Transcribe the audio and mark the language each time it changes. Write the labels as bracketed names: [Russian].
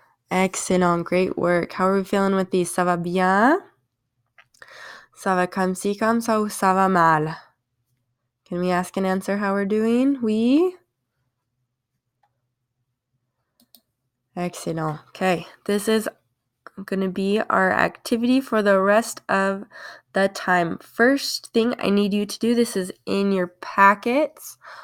[English] Excellent, great work. How are we feeling with these? [French] Ça va bien? Ça va comme ci, comme ça, ou ça va mal? [English] Can we ask and answer how we're doing? Oui? Excellent. Okay, this is going to be our activity for the rest of the time. First thing I need you to do, this is in your packets.